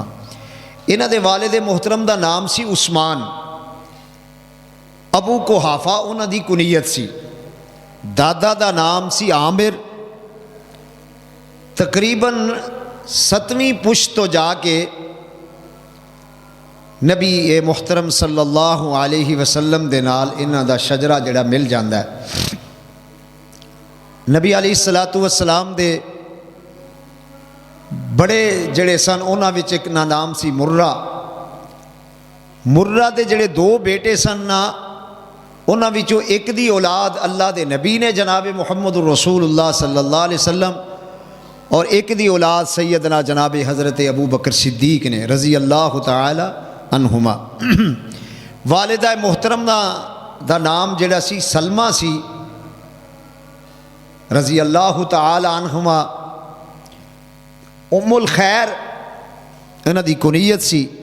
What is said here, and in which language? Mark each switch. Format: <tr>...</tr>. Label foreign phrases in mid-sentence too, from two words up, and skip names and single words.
<pa>انہاں دے والد محترم دا نام سی عثمان، ابو قحافہ انہاں دی کنیت سی، دادا دا نام سی عامر۔ تقریباً 7ویں پشت تو جا کے نبی محترم</pa> <ar>صلی اللہ علیہ وسلم</ar> <pa>دے نال انہاں دا شجرہ جڑا مل جاندہ ہے۔ نبی علیہ السلام دے بڑے جڑے سن انہاں وچ ایک نام سی مرہ، مرہ دے جڑے دو بیٹے سن نا انہاں وچوں ایک دی اولاد اللہ دے نبی نے جناب محمد رسول اللہ</pa> <ar>صلی اللہ علیہ وسلم،</ar> <pa>اور ایک دی اولاد سیدنا جناب حضرت ابو بکر صدیق نے</pa> <ar>رضی اللہ تعالی عنہما۔</ar> <pa>والدہ محترم دا نام جڑا سی سلمہ سی</pa> <ar>رضی اللہ تعالی عنہما،</ar> <pa>ام الخیر انہاں دی کنیت سی۔</pa>